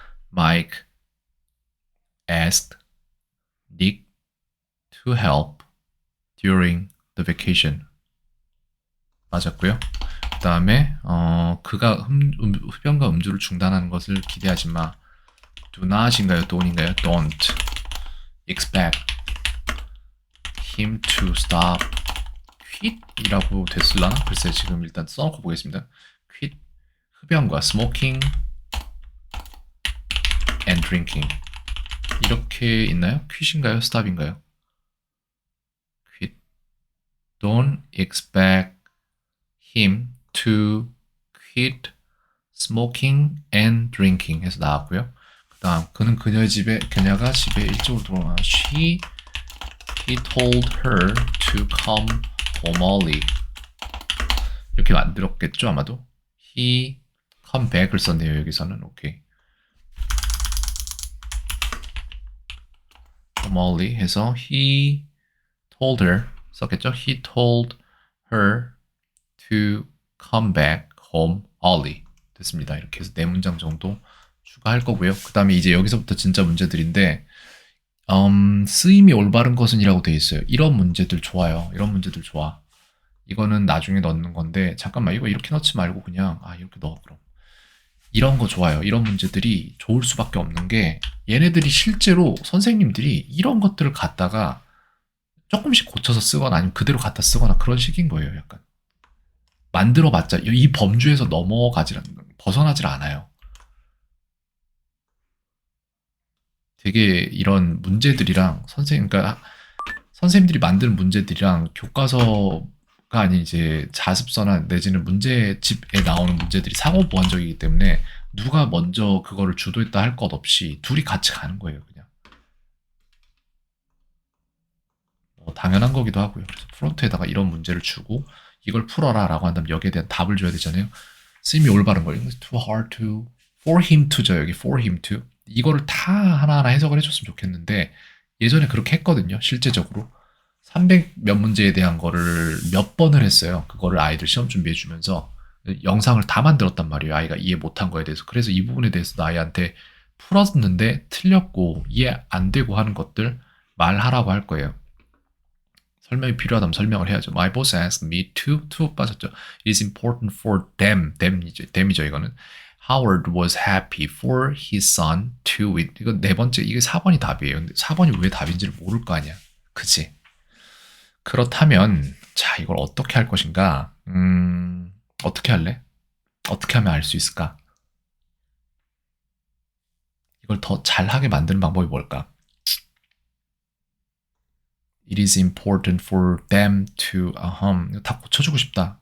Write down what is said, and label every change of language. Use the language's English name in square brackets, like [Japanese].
[English] Mike asked Nick to help during the vacation. [Korean] 맞았고요. 그 다음에 그가 흡연과 음주를 중단하는 것을 기대하지 마. [English] Do not인가요? don't인가요? Don't expect him to stop. [Korean] quit 이라고 됐을라나? 글쎄 지금 일단 써놓고 보겠습니다. quit 흡연과 [English] smoking and drinking [Korean] 이렇게 있나요? quit인가요? stop인가요? quit. [English] Don't expect him to quit smoking and drinking [Korean] 해서 나왔고요. 그 그다음 그는 그녀가 집에 일찍 들어오나. [English] He told her to come home early. [Korean] 이렇게 만들었겠죠 아마도. [English] He come back [Korean] 을 썼네요 여기서는. 오케이. [English] come early [Korean] 해서 [English] he told her [Korean] 썼겠죠. [English] He told her to come back home early. [Korean] 됐습니다. 이렇게 해서 4문장 정도 추가할 거고요. 그 다음에 이제 여기서부터 진짜 문제들인데 쓰임이 올바른 것은 이라고 되어 있어요. 이런 문제들 좋아요. 이런 문제들 좋아. 이거는 나중에 넣는 건데 잠깐만 이거 이렇게 넣지 말고 그냥 이렇게 넣어 그럼. 이런 거 좋아요. 이런 문제들이 좋을 수밖에 없는 게 얘네들이 실제로 선생님들이 이런 것들을 갖다가 조금씩 고쳐서 쓰거나 아니면 그대로 갖다 쓰거나 그런 식인 거예요. 약간 만들어봤자 이 범주에서 벗어나질 않아요. 되게 이런 문제들이랑 그러니까 선생님들이 만든 문제들이랑 교과서가 아닌 이제 자습서나 내지는 문제집에 나오는 문제들이 상호 보완적이기 때문에 누가 먼저 그거를 주도했다 할 것 없이 둘이 같이 가는 거예요, 그냥. 당연한 거기도 하고요. 그래서 프론트에다가 이런 문제를 주고 이걸 풀어라라고 한다면 여기에 대한 답을 줘야 되잖아요. 쓰임이 올바른 거. [English] It's too hard to for him to죠. 여기 for him to. [Korean] 이거를 다 하나하나 해석을 해줬으면 좋겠는데 예전에 그렇게 했거든요. 실제적으로 300 몇 문제에 대한 거를 몇 번을 했어요. 그거를 아이들 시험 준비해 주면서 영상을 다 만들었단 말이에요. 아이가 이해 못한 거에 대해서. 그래서 이 부분에 대해서 아이한테 풀었는데 틀렸고 이해 안 되고 하는 것들 말하라고 할 거예요. 설명이 필요하다면 설명을 해야죠. [English] My boss asked me to [Korean] 빠졌죠. [English] It is important for them이죠 [Korean] 이거는. [English] Howard was happy for his son to win. [Korean] 이거 네 번째, 이게 4번이 답이에요. 근데 4번이 왜 답인지를 모를 거 아니야. 그치? 그렇다면, 자, 이걸 어떻게 할 것인가? 어떻게 할래? 어떻게 하면 알 수 있을까? 이걸 더 잘하게 만드는 방법이 뭘까? [English] It is important for them to, [Korean] 이거 다 고쳐주고 싶다.